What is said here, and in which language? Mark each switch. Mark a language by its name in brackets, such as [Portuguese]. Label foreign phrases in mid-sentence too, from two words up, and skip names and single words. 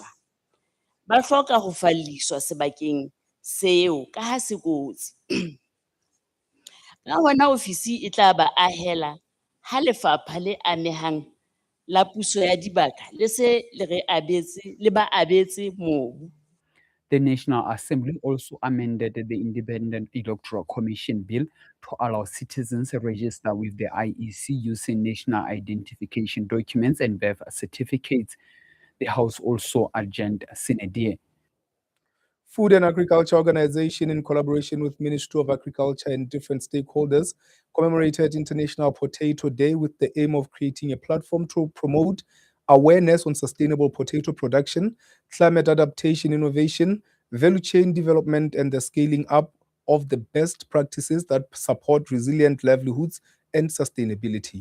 [Southern Sotho] Ba hloka ho falliswa sebakeng seo ka ha se kotsi. Ka hona ofisi e tla ba ahela ha lefapha le amehang la puso ya dibaka le se le ba abetse mobu. [English] The National Assembly also amended the Independent Electoral Commission bill to allow citizens to register with the IEC using national identification documents and birth certificates. The House also adjourned [Latin] Sine Die. [English] Food and Agriculture Organization, in collaboration with Ministry of Agriculture and different stakeholders, commemorated International Potato Day with the aim of creating a platform to promote awareness on sustainable potato production, climate adaptation innovation, value chain development, and the scaling up of the best practices that support resilient livelihoods and sustainability.